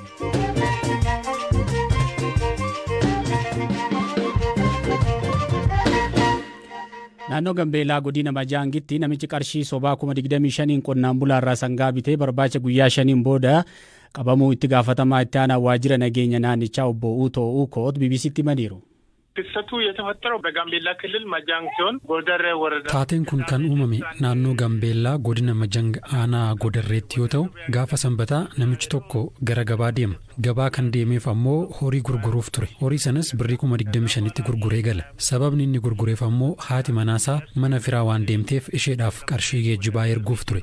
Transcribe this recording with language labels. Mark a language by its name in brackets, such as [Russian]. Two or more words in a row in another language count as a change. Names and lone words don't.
[Oromo] Naannoo Gambeelaa godina Majaangitti namichi qarshii sobaa 25,000 qonnaan bulaarraa sangaa bitee barbaacha guyyaa 5 booda qabamuu itti gaafatamaa itti aanaa waajjira nageenya naannichaa obbo Uutoo Uukoot BBCtti himaniiru. [Amharic] ክስተቱ የተፈጠረው በጋምቤላ ክልል መጃንግ ሲሆን ጎደር ወረዳ [Oromo] Taateen kun kan uumame naannoo Gambeellaa godina Majang aanaa Godarreetti yoo ta'u gaafa sanbataa namichi tokko gara gabaa deema. Gabaa kan deemeef ammoo horii gurguruuf ture. Horii sanas birrii 25,000tti gurguree gala. Sababni inni gurgureef ammoo haati manaasaa mana firaa waan deemteef isheedhaaf qarshii geejjibaa erguuf ture.